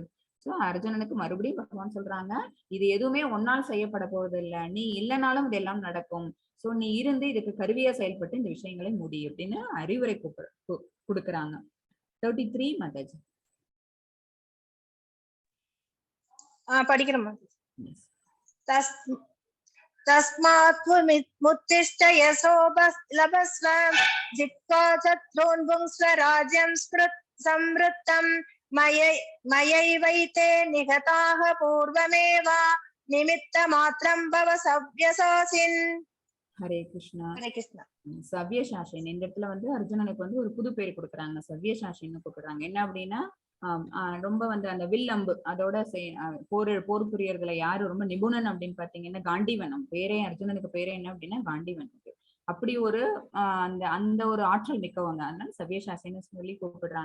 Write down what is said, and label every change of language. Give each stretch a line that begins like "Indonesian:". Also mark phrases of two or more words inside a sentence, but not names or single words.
Tamil: சோ அர்ஜுனனுக்கு மறுபடியும் பகவான் சொல்றாங்க, இது எதுவுமே ஒன்னால் செய்யப்பட போவது இல்ல, நீ இல்லைனாலும் இதெல்லாம் நடக்கும். சோ நீ இருந்து இதுக்கு கருவியா செயல்பட்டு இந்த விஷயங்களை முடி அப்படின்னு அறிவுரை கொடுக்குறாங்க. 33 மாதாஜி. படிக்கிறோம்.
Sanskrit: तस्मात् मुत्तिष्ठ यशो लभस्व जित्वा शत्रून् स्वराज्यं संवृत्तं मयैवैते निहताः पूर्वमेव निमित्तमात्रं भव सव्यसाचिन्.
Tamil: ஹரே கிருஷ்ணா. ஹரே கிருஷ்ணா. சவ்யசாசின் இந்த இடத்துல வந்து அர்ஜுனனுக்கு வந்து ஒரு புது பேர் கொடுக்குறாங்க, சவ்யசாசின்னு கூப்பிடுறாங்க. என்ன அப்படின்னா ரொம்ப வந்து அந்த வில் அம்பு அதோட போர் புரியர்களை யாரு ரொம்ப நிபுணன் அப்படின்னு பாத்தீங்கன்னா காண்டிவன். பேரே அர்ஜுனனுக்கு பேரே என்ன அப்படின்னா காண்டிவன். அப்படி ஒரு அந்த அந்த ஒரு ஆற்றல் மிக்கவங்க, அதனால சவ்யசாசின்னு சொல்லி கூப்பிடுறாங்க.